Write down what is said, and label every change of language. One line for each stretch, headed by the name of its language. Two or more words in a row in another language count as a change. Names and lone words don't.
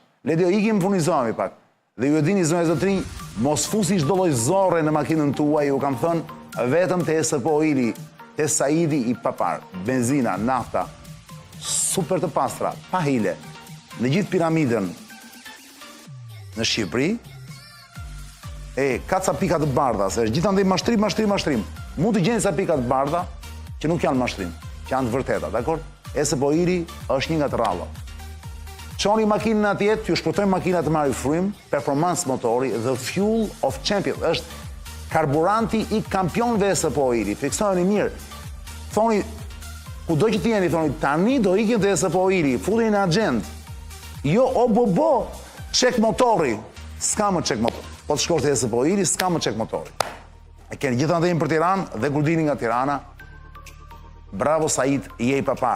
Albanian: Ledio, ikim furnizohemi pak. Dhe ju e dini, zonë e zotrinj, mos fusi çdo lloj zorre në makinën tuaj, ju kam thënë, vetëm te SPO Ili, te Saidi i papar, benzina, nafta, super të pastra, pa hile, në gjithë piramidën në Shqipëri, ka ca pika të bardha, se është gjithandej mashtrim. Mund të gjeni ca pika të bardha që nuk janë mashtrim, që janë të vërteta, dakor? SPO Ili është një nga të rralla. Qoni makinën atjet, ju shpëtojnë makinat të marrë frymë, performance motori,
English: the fuel of champions,
Albanian: është karburanti i kampionëve SPO Ili. Fiksojnë mirë. Thoni, ku do që t'jeni, thoni, tani do ikin të SPO Ili, futin në agent. Jo, o bo, qek motori. S'ka më qek motori. Po të shkosh të SPO Ili, s'ka më qek motori. E keni gjithë ndëjnë për Tiranë dhe kur dini nga Tirana, bravo Said, je i papar.